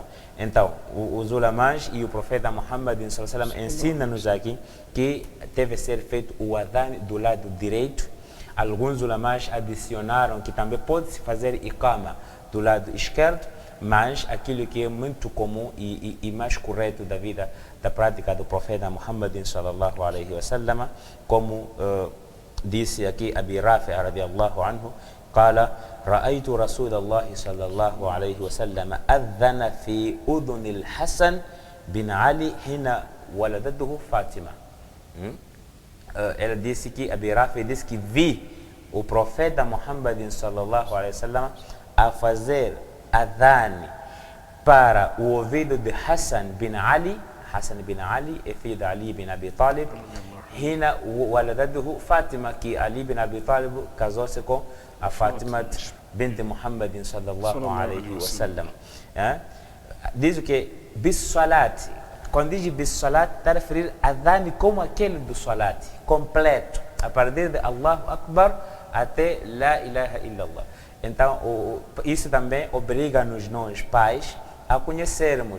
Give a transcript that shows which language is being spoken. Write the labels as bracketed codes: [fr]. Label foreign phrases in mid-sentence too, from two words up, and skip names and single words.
[pt] Então, os ulamás e o profeta Muhammad ensina-nos aqui que deve ser feito o adhan do lado direito. Alguns ulamás adicionaram que também pode-se fazer iqama do lado esquerdo, mas aquilo que é muito comum e mais correto da prática do profeta Muhammad [ar] صلى الله عليه وسلم, [pt] como disse aqui [ar] Abi Rafi رضي الله عنه, قال رأيت رسول الله صلى الله عليه وسلم أذن في أذن الحسن بن علي حين ولدته فاطمة. [pt] Ela disse que, Abi Rafi disse que vi o profeta Muhammad [ar] صلى الله عليه وسلم [pt] a fazer adhan para o ouvido de Hassan bin Ali. Hassan bin Ali é filho de Ali bin Abi Talib, [ar] حين ولدته [pt] Fátima, que Ali bin Abi Talib casou-se com a Fátima bint Muhammadin [ar] صلى الله عليه وسلم. [pt] Diz o que? Bis-salat. Quando diz bis-salat, está a referir a adhan como aquele do salat, completo, a partir de [ar] الله أكبر [pt] até [ar] لا إله إلا الله. [pt] Então, isso também obriga-nos, nós, pais, a conhecermos.